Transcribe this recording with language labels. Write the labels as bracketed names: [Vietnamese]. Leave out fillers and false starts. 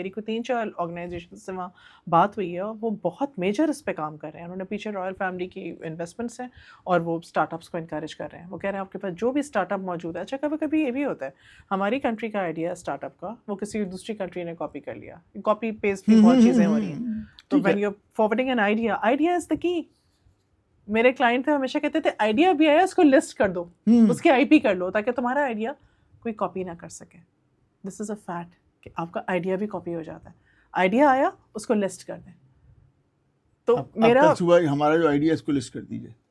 [Urdu] میری کوئی 3-4 آرگنائزیشن سے وہاں بات ہوئی ہے, وہ بہت میجر اس پہ کام کر رہے ہیں. انہوں نے پیچھے رائل فیملی کی انویسٹمنٹس ہیں اور وہ اسٹارٹ اپس کو انکریج کر رہے ہیں. وہ کہہ رہے ہیں آپ کے پاس جو بھی اسٹارٹ اپ موجود ہے, اچھا کبھی کبھی یہ بھی ہوتا ہے ہماری کنٹری کا آئیڈیا اسٹارٹ اپ کا وہ کسی دوسری کنٹری نے کاپی کر لیا, کاپی پیسٹ بھی بہت چیزیں ہو رہی ہیں. [English] تو when you forwarding an idea, idea is the key. [Urdu] میرے کلائنٹ تھے ہمیشہ کہتے تھے آئیڈیا بھی آیا اس کو لسٹ کر دو, اس کی IP کر لو تاکہ تمہارا آئیڈیا کوئی کاپی نہ کر سکے. [English] this is a fact [Urdu] کہ آپ کا آئیڈیا بھی کاپی ہو جاتا ہے. آئیڈیا آیا اس کو لسٹ کر دیں. تو میرا ہمارا جو آئیڈیا اس کو لسٹ کر دیجیے.